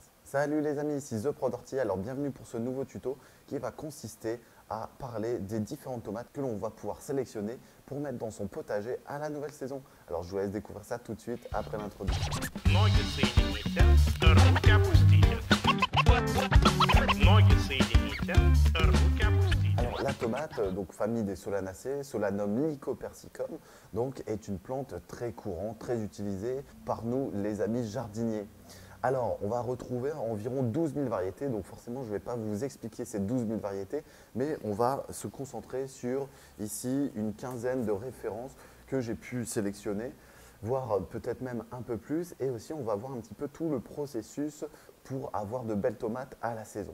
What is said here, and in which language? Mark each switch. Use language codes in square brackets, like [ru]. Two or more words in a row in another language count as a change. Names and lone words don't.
[fr] Salut les amis, ici The Pro Tortilla. Alors bienvenue pour ce nouveau tuto qui va consister à parler des différentes tomates que l'on va pouvoir sélectionner pour mettre dans son potager à la nouvelle saison. Alors je vous laisse découvrir ça tout de suite après l'introduction. [ru] Ноги соедините, руки опустите. Ноги соедините, руки опустите. [fr] Alors la tomate, donc famille des Solanacées, Solanum lycopersicum, donc est une plante très courante, très utilisée par nous les amis jardiniers. Alors, on va retrouver environ 12 000 variétés, donc forcément, je ne vais pas vous expliquer ces 12 000 variétés, mais on va se concentrer sur, ici, une quinzaine de références que j'ai pu sélectionner, voire peut-être même un peu plus, et aussi on va voir un petit peu tout le processus pour avoir de belles tomates à la saison.